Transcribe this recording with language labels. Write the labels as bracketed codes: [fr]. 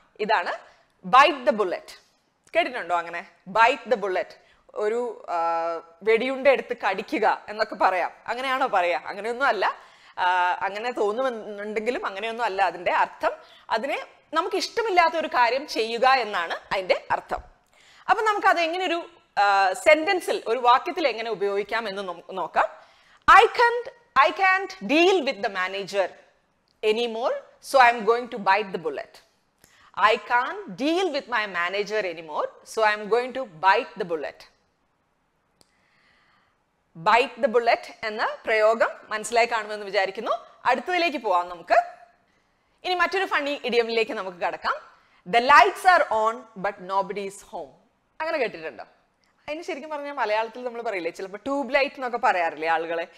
[ml] ഇതാണ് byte the bullet. കേട്ടിട്ടുണ്ടോ അങ്ങനെ? ബൈറ്റ് ദ ബുള്ളറ്റ്, ഒരു വെടിയുണ്ട എടുത്ത് കടിക്കുക എന്നൊക്കെ പറയാം. അങ്ങനെയാണോ പറയാ? അങ്ങനെയൊന്നും അല്ല. അങ്ങനെ തോന്നുന്നുണ്ടെങ്കിലും അങ്ങനെയൊന്നും അല്ല അതിന്റെ അർത്ഥം. അതിനെ നമുക്ക് ഇഷ്ടമില്ലാത്ത ഒരു കാര്യം ചെയ്യുക എന്നാണ് അതിന്റെ അർത്ഥം. അപ്പൊ നമുക്ക് അത് എങ്ങനെ ഒരു സെന്റൻസിൽ, ഒരു വാക്യത്തിൽ എങ്ങനെ ഉപയോഗിക്കാം എന്ന് നോക്കാം. [en] I can't deal with the manager anymore, so I'm going to bite the bullet. I can't deal with my manager anymore, so I'm going to bite the bullet. [ml] Byte the bullet എന്ന പ്രയോഗം മനസ്സിലായി കാണുമെന്ന് വിചാരിക്കുന്നു. അടുത്തതിലേക്ക് പോവാം നമുക്ക്. ഇനി മറ്റൊരു ഫണ്ണി ഇഡിയമിലേക്ക് നമുക്ക് കടക്കാം. [en] The lights are on but nobody is home. അങ്ങനെ കേട്ടിട്ടുണ്ടോ? [ml] അതിന് ശരിക്കും പറഞ്ഞാൽ മലയാളത്തിൽ നമ്മൾ പറയില്ലേ, ചിലപ്പോൾ ട്യൂബ് ലൈറ്റ് എന്നൊക്കെ പറയാറില്ലേ ആളുകളെ?